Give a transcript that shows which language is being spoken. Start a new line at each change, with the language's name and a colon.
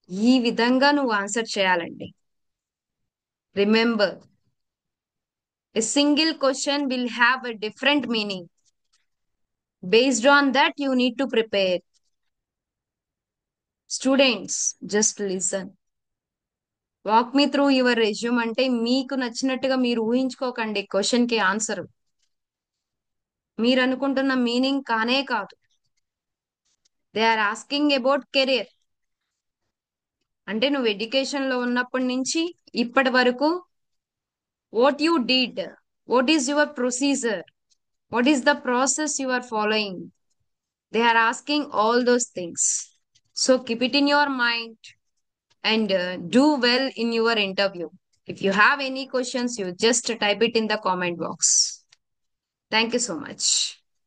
Telugu: ఈ విధంగా నువ్వు ఆన్సర్ చేయాలండి.
English: Remember, a single question will have a different meaning. Based on that, you need to prepare. Students, just listen. Walk me through your resume
Telugu: అంటే మీకు నచ్చినట్టుగా మీరు ఊహించుకోకండి question కి ఆన్సర్. మీరు అనుకుంటున్న మీనింగ్ కానే కాదు.
English: They are asking about career.
Telugu: అంటే నువ్వు ఎడ్యుకేషన్ లో ఉన్నప్పటి నుంచి ఇప్పటి వరకు
English: What you did, what is your procedure, what is the process you are following. They are asking all those things. So keep it in your mind and do well in your interview. If you have any questions, you just type it in the comment box. Thank you so much.